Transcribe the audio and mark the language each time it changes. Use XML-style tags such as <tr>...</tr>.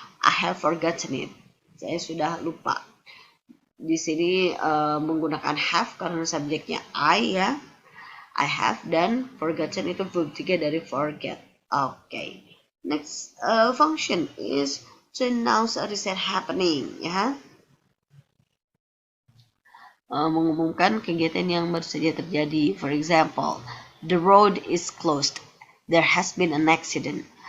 <en>I have forgotten it.</en> <id>Saya sudah lupa. Di sini menggunakan have karena subjeknya I ya. I have, dan forgotten itu verb 3 dari forget.</id> <en>Okay. Next function is to announce a recent happening ya.</en> <id>Mengumumkan kegiatan yang baru saja terjadi.</id> <en>For example, the road is closed. There has been an accident.</en>